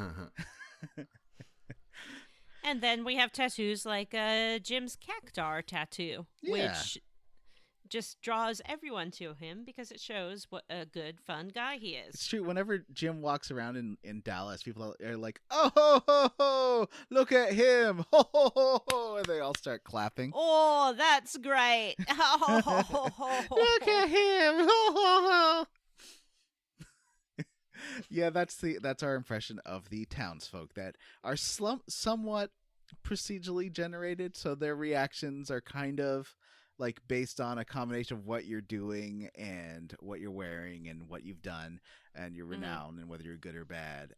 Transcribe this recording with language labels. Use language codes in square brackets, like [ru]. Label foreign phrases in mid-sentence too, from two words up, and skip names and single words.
[en] And then we have tattoos like Jim's cactar tattoo, which just draws everyone to him because it shows what a good, fun guy he is. It's true. Whenever Jim walks around in Dallas, people are like, "Oh, ho, ho, ho, look at him. Ho, ho, ho, ho," and they all start clapping. Oh, that's great. Look at him. Ho, ho, ho. Yeah, that's our impression of the townsfolk that are somewhat procedurally generated, so their reactions are kind of like based on a combination of what you're doing and what you're wearing and what you've done and your renown and whether you're good or bad.